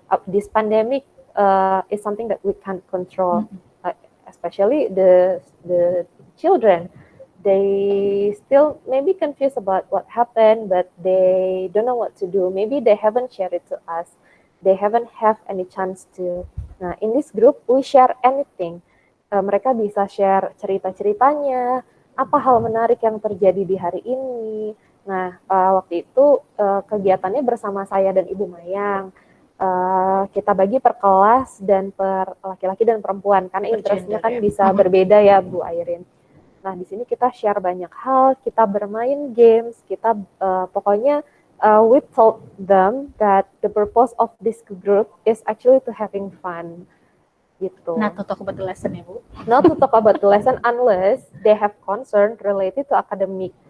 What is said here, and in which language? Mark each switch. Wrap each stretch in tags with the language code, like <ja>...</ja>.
<en>This pandemic is something that we can't control, especially the children. They still maybe confused about what happened, but they don't know what to do. Maybe they haven't shared it to us. They haven't have any chance to. Nah, in this group, we share anything.</en> <id>Mereka bisa share cerita-ceritanya, apa hal menarik yang terjadi di hari ini. Nah, waktu itu kegiatannya bersama saya dan Ibu Mayang. Kita bagi per kelas dan per laki-laki dan perempuan, karena interestnya kan bisa berbeda ya Bu Airin. Nah, di sini kita share banyak hal, kita bermain games, kita pokoknya</id> <en>we told them that the purpose of this group is actually to having fun.</en> <id>Gitu.</id> <en>Not to talk about the lesson</en> <id>ya Bu.</id> <en>Not to talk about the lesson unless they have concern related to academic.</en>